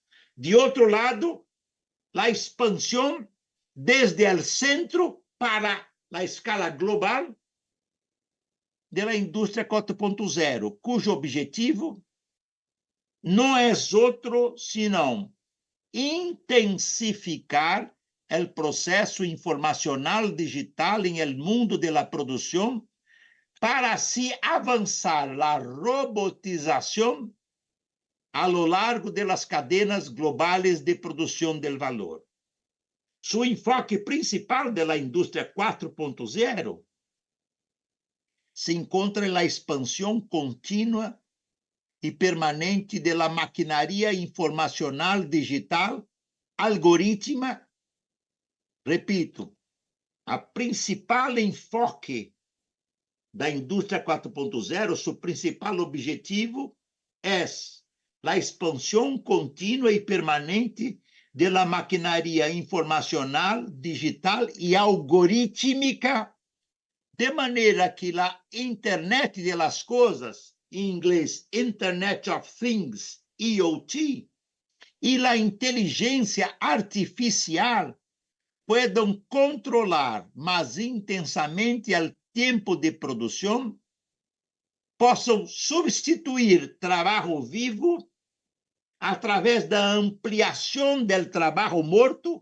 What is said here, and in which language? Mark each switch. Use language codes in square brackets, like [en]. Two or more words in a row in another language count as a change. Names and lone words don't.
[pt] De outro lado, a expansão desde o centro para a escala global da indústria 4.0, cujo objetivo não é outro senão intensificar o processo informacional digital em [es] el mundo de la [pt] produção para assim avançar a robotização [es] a lo largo de las [pt] cadenas globais de produção [es] del valor. Su enfoque principal de la [pt] indústria 4.0 se encontra [es] en la [pt] expansão contínua e permanente [es] de la maquinaria [pt] informacional digital algorítmica. Repito, a principal enfoque da indústria 4.0, seu principal objetivo é a expansão contínua e permanente [es] de la maquinaria [pt] informacional digital e algorítmica, de maneira que a internet [es] de las [pt] coisas, em inglês [en] Internet of Things, [pt] IoT, e a inteligência artificial puedan controlar mais intensamente o tempo de produção, possam substituir trabalho vivo através da ampliação do trabalho morto.